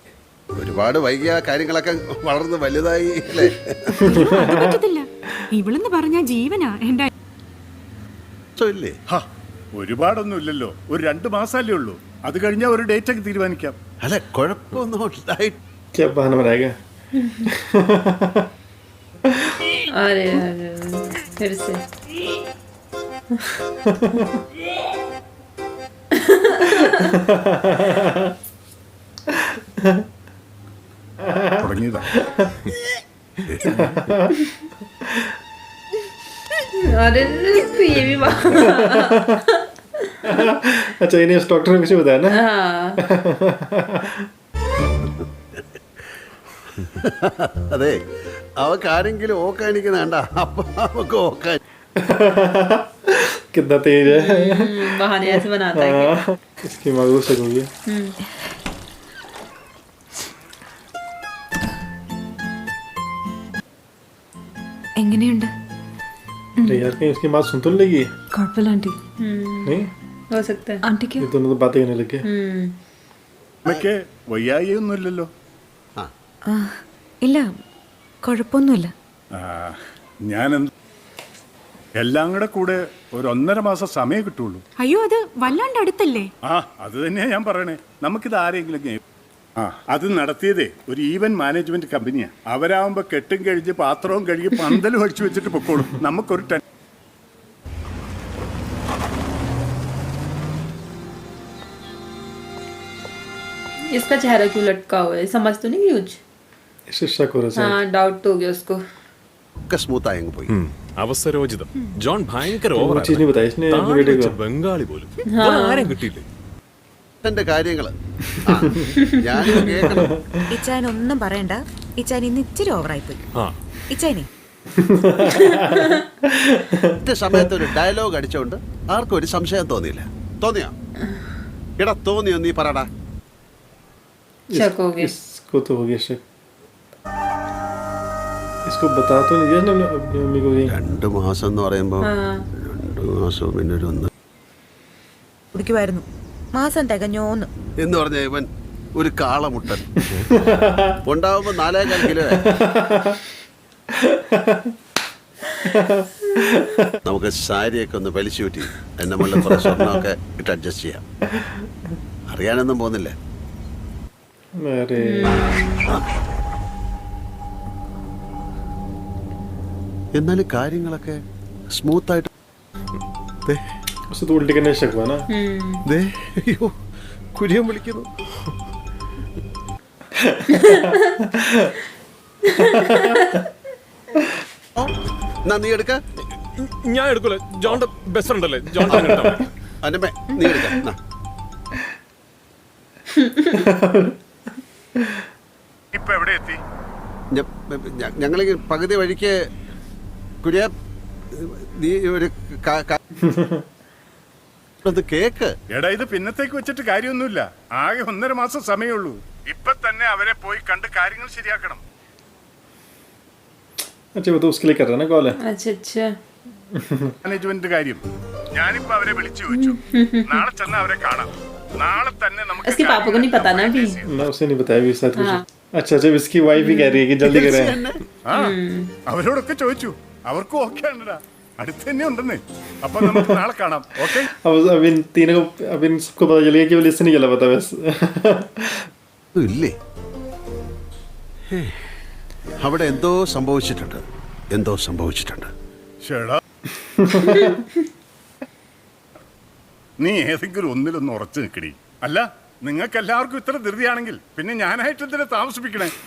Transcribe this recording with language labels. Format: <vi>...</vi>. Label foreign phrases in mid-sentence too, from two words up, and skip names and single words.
<ml>ഒരു ഒരുപാട് വൈകിയ കാര്യങ്ങളൊക്കെ വളർന്ന് വലുതായി അല്ലേ? അത് പറ്റത്തില്ല. ഇവളെന്ന് പറഞ്ഞ ജീവനാ എന്റെ. ഇല്ലേ? ഹാ, ഒരുപാടൊന്നും ഇല്ലല്ലോ, ഒരു 2 മാസമല്ലേ ഉള്ളൂ. അത് കഴിഞ്ഞാൽ ഒരു ഡേറ്റ് ഒക്കെ തീരുമാനിക്കാം. അല്ല, കുഴപ്പമൊന്നും ഉണ്ടായിട്ട്</ml> <hi>क्या बहाना बनाएगा? अरे अरे फिर से</hi> <ml>തുടങ്ങിയതാ.</ml> <hi>अरे तो ये भी अच्छा, इन्हें इस डॉक्टर ने कुछ बताया ना? हाँ</hi> <ml>അതെ, അവക്ക് ആരെങ്കിലും ഓക്കാനിക്കുന്ന വേണ്ട, അപ്പൊ അവക്ക് ഓക്കാൻ.</ml> <hi>कितना तेज है। बहाने ऐसे बनाता है कि- हाँ, इसकी मगरू से होगी।</hi> <ml>എങ്ങനെയുണ്ട്?</ml> <hi>अरे यार, कहीं उसकी बात सुन तो नहीं लगी?</hi> <ml>കുഴപ്പമില്ല ആന്റി.</ml> <hi>नहीं, हो सकता है</hi> <ml>ആന്റിക്ക്</ml> <hi>ये दोनों तो बातें करने लगे।</hi> <ml>അമ്മയ്ക്ക് വയ്യായൊന്നും ഇല്ലല്ലോ? ആ, ഇല്ല, കുഴപ്പമൊന്നുമില്ല. ഞാൻ എല്ലാം കൂടെ ഒരു 1.5 മാസം സമയം കിട്ടുള്ളൂ. അയ്യോ, അത് വല്ലാണ്ട് അടുത്തല്ലേ? ആ, അത് തന്നെയാ ഞാൻ പറയണേ. നമുക്കിത് ആരെങ്കിലും അത് നടത്തിയതേ ഒരു</ml> <en>event management</en> <ml>കമ്പനിയാ. അവരാകുമ്പോ കെട്ടും കഴിച്ച് പാത്രവും കഴുകി പന്തലും അടിച്ചു വെച്ചിട്ട് പൊക്കോളും. നമുക്കൊരു</ml> <hi>इसका चेहरा क्यों लटका हुआ है, समझ तो नहीं कुछ? इससे शक हो रहा है। हाँ डाउट तो हो गया उसको.</hi> <ml>ഒക്കെ സ്മൂത്ത് ആയി അങ്ങ് പോയി. അവസരോചിതം. ജോൺ ഭയങ്കര</ml> <hi>वो चीज नहीं बताई इसने अपने बेटे को।</hi> <ml>ബംഗാളി പോലും ആരെയും കിട്ടിയില്ലേ? എന്റെ കാര്യങ്ങള് ഞാൻ കേൾക്കണം. ഇച്ചാൻ ഒന്നും പറയണ്ട. ഇച്ചാൻ ഇന്ന് ഇച്ചിരി ഓവറായി പോയി. ആ, ഇച്ചാനെ സമയത്ത് ഒരു ഡയലോഗ് അടിച്ചോണ്ട് ആർക്കും ഒരു സംശയം തോന്നിയില്ല. തോന്നിയോ? എടാ തോന്നിയോ? നീ പറടാ.</ml> <hi>शक हो गया. इसको तो हो गया शक। इसको बता तो नहीं दिया ना अपनी मम्मी को ये।</hi> <ml>2 മാസം എന്ന് പറയുമ്പോ</ml> <hi>हाँ</hi> <ml>2 മാസവും പിന്നെ ഒരു 1 കുടിക്കുമായിരുന്നു. മാസം തികഞ്ഞോന്ന്. എന്ന് പറഞ്ഞ ഇവൻ ഒരു കാളമുട്ടൻ ഉണ്ടാവുമ്പോ 4.25 കിലോ. നമുക്ക് സാരിയൊക്കെ ഒന്ന് വലിച്ചു കൂട്ടി എന്നെ മുകളിൽ കുറെ സ്വർണ്ണമൊക്കെ ഇട്ട് അഡ്ജസ്റ്റ് ചെയ്യാം. അറിയാനൊന്നും പോകുന്നില്ല.</ml> <hi>अरे</hi> <ml>എന്നാലും കാര്യങ്ങളൊക്കെ സ്മൂത്ത് ആയിട്ട്.</ml> <hi>उससे तो उल्टी करने शक हुआ ना।</hi> <ml>ദേ, അയ്യോ, കുര്യൻ വിളിക്കുന്നു. എന്നാ നീ എടുക്ക. ഞാൻ എടുക്കൂല. ജോണിന്റെ</ml> <en>best friend</en> <ml>അല്ലേ? ജോൺ അന്നമ്മേ, നീ എടുക്ക. ഇപ്പൊ എവിടെ എത്തി? ഞങ്ങളിങ്ങനെ പകുതി വഴിക്ക് കുര്യ, നീ ഒരു കേക്ക്. എടാ, ഇത് പിന്നത്തേക്ക് വെച്ചിട്ട് കാര്യമൊന്നുമില്ല. ആകെ 1.5 മാസം സമയമുള്ളൂ. ഇപ്പൊ തന്നെ അവരെ പോയി കണ്ട് കാര്യങ്ങൾ ശരിയാക്കണം.</ml> <hi>अच्छा, वो तो उसके लिए कर रहा है ना कॉल है। अच्छा अच्छा.</hi> <ml>മാനേജ്മെന്റ് കാര്യം ഞാനിപ്പോ അവരെ വിളിച്ചു ചോദിച്ചു. നാളെ ചെന്ന് അവരെ കാണാം. നാളെ തന്നെ നമുക്ക്</ml> <hi>इसके पापा को नहीं पता ना अभी. मैं उसे नहीं बताया भी साथ कुछ। अच्छा अच्छा, इसकी वाइफ ही कह रही है कि जल्दी करें।</hi> <ml>ആ, അവരോടൊക്കെ ചോദിച്ചു. അവർക്കും ഓക്കെ ആണടാ. അടുത്ത് തന്നെ ഉണ്ടെന്നേ. അപ്പൊ നമുക്ക് നാളെ കാണാം. ഓക്കെ?</ml> <hi>अब इन तीनों को, अब इन सबको पता चल गया कि वो लिस्ट नहीं चला पता बस।</hi> <ml>ഇല്ലേ, അവിടെ എന്തോ സംഭവിച്ചിട്ടുണ്ട്. ചേടാ, നീ ഏതെങ്കിലും ഒന്നിലൊന്ന് ഉറച്ചു നിൽക്കടി. അല്ല, നിങ്ങൾക്ക് എല്ലാവർക്കും ഇത്ര ധൃതിയാണെങ്കിൽ പിന്നെ ഞാനായിട്ട് എന്തിനാ താമസിപ്പിക്കണേ?</ml>